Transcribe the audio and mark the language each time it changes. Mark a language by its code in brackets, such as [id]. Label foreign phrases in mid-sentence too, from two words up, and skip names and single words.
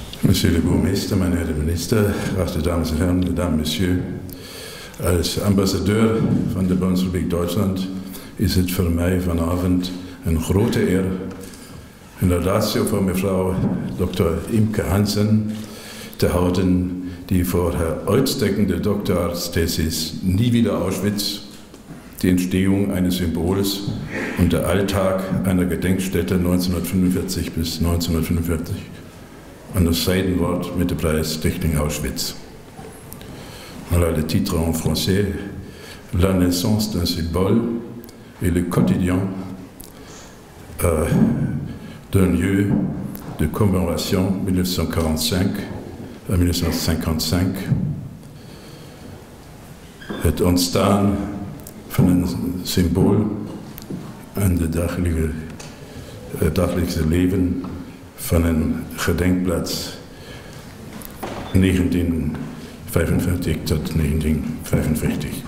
[fr] Monsieur le Bourgmeister, [de] meine Herren Minister, werte Damen und Herren, [fr] Mesdames, Messieurs, [nl] als ambassadeur van de Bundesrepubliek Duitsland is het voor mij vanavond een grote eer een laudatio voor mevrouw Dr. Imke Hansen te houden, die voor haar uitstekende Doktoratsthesis Nie wieder Auschwitz, die Entstehung eines Symbols und der Alltag einer Gedenkstätte 1945 bis 1945 onderscheiden wordt met de prijs Stichting Auschwitz. [fr] Voilà le titre en français, La naissance d'un symbole et le quotidien d'un lieu de commémoration 1945 à 1955. [nl] Het ontstaan van een symbool en het dagelijkse leven van een gedenkplaats 1945 tot 1945.